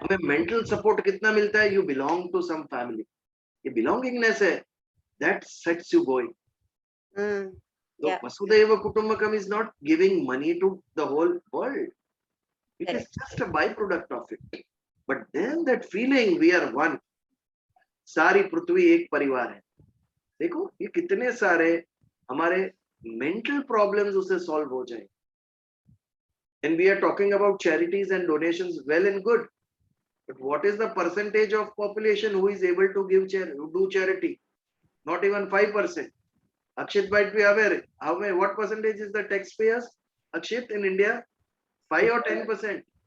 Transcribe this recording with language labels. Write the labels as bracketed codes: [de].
[hi] हमें [en] mental support [hi] कितना मिलता है? [en] You belong to some family. ये belongingness है, that sets you going. So Vasudhaiva Kutumbakam is not giving money to the whole world. It is just a byproduct of it. But then that feeling we are one. [hi] सारी पृथ्वी एक परिवार है। देखो ये कितने सारे हमारे मेंटल प्रॉब्लम्स उससे सॉल्व हो जाए। [en] And we are talking about charities and donations, well and good, But what is the percentage of population who is able to give do charity? Not even 5%. Akshit might be aware. What percentage is the taxpayers? Akshit, in India, 5 or 10%.